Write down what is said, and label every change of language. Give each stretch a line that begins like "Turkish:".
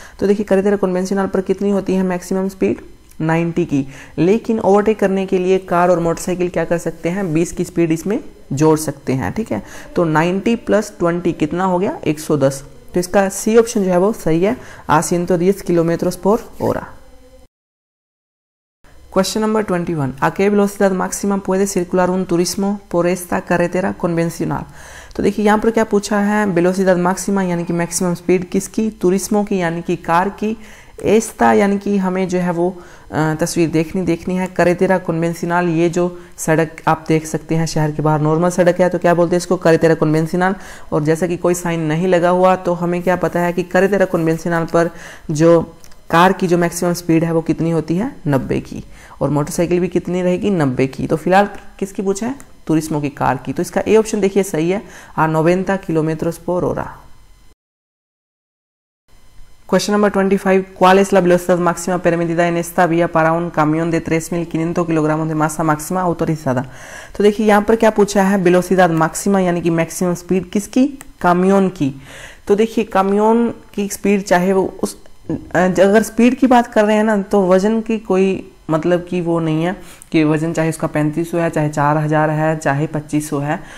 Hindi: तो देखिए कैरेटेरा कन्वेंशनल पर कितनी होती है मैक्सिमम स्पीड, 90 की। लेकिन ओवरटेक करने के लिए कार और मोटरसाइकिल क्या कर सकते हैं, 20 की स्पीड इसमें जोड़ सकते हैं, ठीक है। तो 90 + 20 कितना हो गया, 110। तो इसका सी ऑप्शन जो है वो सही है,
Spanish: a 110 km/h।
English: Question number 21.
Spanish: ¿A qué velocidad máxima puede circular un turismo por esta carretera convencional?
Hindi: तो देखिए यहाँ पर क्या पूछा है,
Spanish: वेलोसिडad máxima
Hindi: यानी कि मैक्सिमम स्पीड किसकी, तुरिस्मो की यानी कि कार की, एस्ता यानी कि हमें जो है वो तस्वीर देखनी है। कैरेटेरा कन्वेंशनल, ये जो सड़क आप देख सकते हैं शहर के बाहर नॉर्मल सड़क है, तो क्या बोलते हैं इसको, कैरेटेरा कन्वेंशनल। और जैसा कि कोई साइन नहीं लगा हुआ तो हमें क्या पता है कि कैरेटेरा कन्वेंशनल पर जो कार की जो मैक्सिमम स्पीड है वो कितनी होती है, 90 की, और मोटरसाइकिल भी कितनी रहेगी, 90 की। तो फिलहाल किसकी पूछा है, तुरिस्मो की कार की। तो इसका ए ऑप्शन देखिए सही है,
Spanish: a 90 km/h।
English: Question number 25.
Spanish: ¿Cuál es la velocidad máxima permitida en esta vía para un camión de 3.500 kilogramos de masa máxima autorizada?
Hindi: तो देखिए यहाँ पर क्या पूछा है,
Spanish: velocidad máxima
Hindi: यानी कि मैक्सिमम स्पीड किसकी, कामियोन की। तो देखिए कामियोन की स्पीड चाहे वो उस, अगर स्पीड की बात कर रहे हैं ना, तो वजन की कोई मतलब कि वो नहीं है कि वजन चाहे उसका 3500 है, चाहे 4000 है, चाहे 2500 है।